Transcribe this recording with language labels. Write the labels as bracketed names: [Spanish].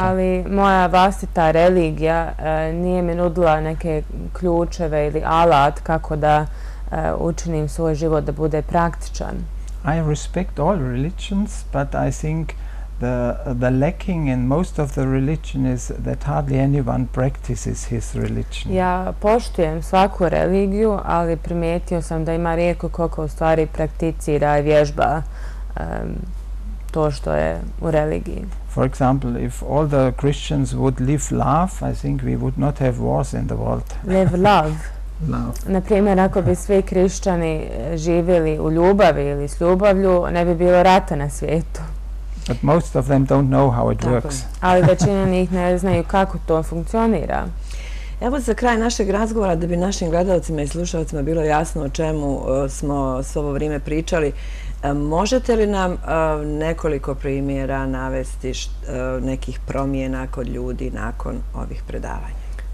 [Bosnian] Ali moja vlastita religija nije mi nudila neke ključeve ili alat kako da učinim svoj život da bude praktičan. [English] I respect all religions, but I think the lacking in most of the religion is that hardly anyone practices his religion. [Bosnian] Ja poštujem svaku religiju, ali primijetio sam da ima rijetko koliko u stvari prakticira i vježba to što je u religiji. [English] For example, if all the Christians would live love, I think we would not have wars in the world. Live love. Love. [Bosnian] Na primjer, ako bi svi kršćani živjeli u ljubavi ili s ljubavlju, ne bi bilo rata na svijetu. [English] But most of them don't know how it works. [Bosnian] Ali većina njih ne znaju kako to funkcionira. Evo za kraj našeg razgovora, da bi našim gledalcima i slušalcima bilo jasno o čemu smo s ovo vrijeme pričali, možete li nam nekoliko primjera navesti nekih promjena kod ljudi nakon ovih predavanja?